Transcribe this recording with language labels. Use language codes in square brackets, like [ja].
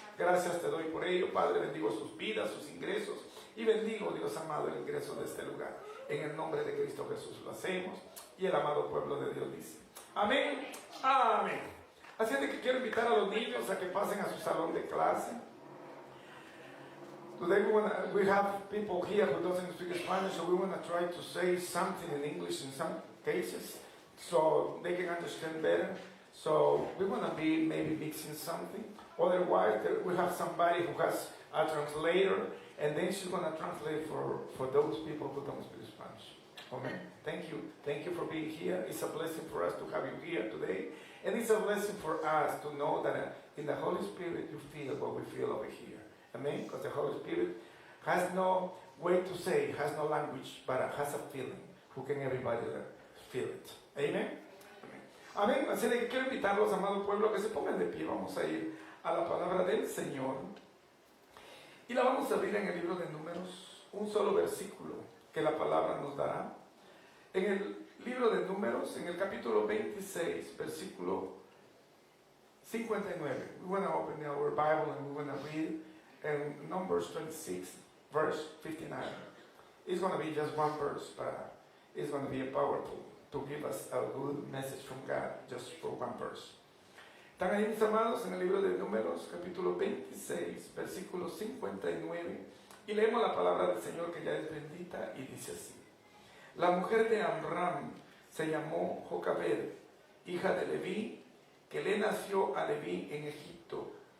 [es] Gracias te doy por ello, Padre. Bendigo sus vidas, sus ingresos, y bendigo, Dios amado, el ingreso de este lugar. En el nombre de Cristo Jesús lo hacemos, y el amado pueblo de Dios dice amén, amén. Así es de que quiero invitar a los niños a que pasen a su salón de clase. [en] Today we have people here who doesn't speak Spanish, so we want to try to say something in English in some cases, so they can understand better. So we want to be maybe mixing something. Otherwise, we have somebody who has a translator, and then she's going to translate for those people who don't speak Spanish. Amen. Thank you. Thank you for being here. It's a blessing for us to have you here today. And it's a blessing for us to know that in the Holy Spirit you feel what we feel over here. Amen. Because the Holy Spirit has no way to say, has no language, but has a feeling. Who can everybody feel it? Amen. Amén. [es] Así de que quiero invitarlos, amado pueblo, a que se pongan de pie. Vamos a ir a la palabra del Señor. Y la vamos a abrir en el libro de Números. Un solo versículo que la palabra nos dará. En el libro de Números, en el capítulo 26, versículo 59. We want to open our Bible and we want to read in Numbers 26, verse 59. It's going to be just one verse, but it's going to be powerful to give us a good message from God just for one verse. Están ahí, mis amados, en el libro de Números, capítulo 26, versículo 59, y leemos la palabra del Señor, que ya es bendita, y dice así: La mujer de Amram se llamó Jocabed, hija de Leví, que le nació a Leví en Egipto.